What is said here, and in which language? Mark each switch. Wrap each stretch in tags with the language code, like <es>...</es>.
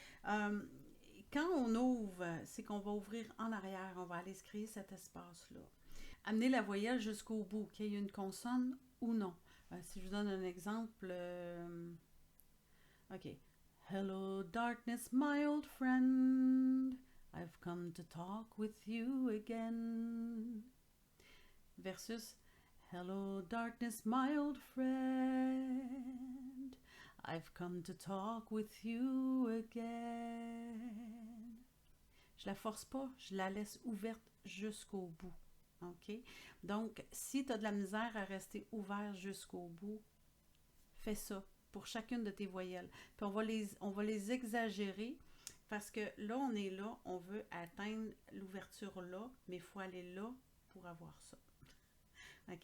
<fr>Euh, Quand on ouvre, c'est qu'on va ouvrir en arrière. On va aller se créer cet espace-là. Amener la voyelle jusqu'au bout, qu'il y ait une consonne ou non. Si je vous donne un exemple, OK.</fr> <en>Hello, darkness, my old friend. I've come to talk with you again. Versus Hello, darkness, my old friend. I've come to talk with you again.</en> <fr>Je la force pas, je la laisse ouverte jusqu'au bout. OK? Donc, si tu as de la misère à rester ouvert jusqu'au bout, fais ça pour chacune de tes voyelles. Puis on va les exagérer parce que là, on veut atteindre l'ouverture là, mais il faut aller là pour avoir ça. OK?</fr>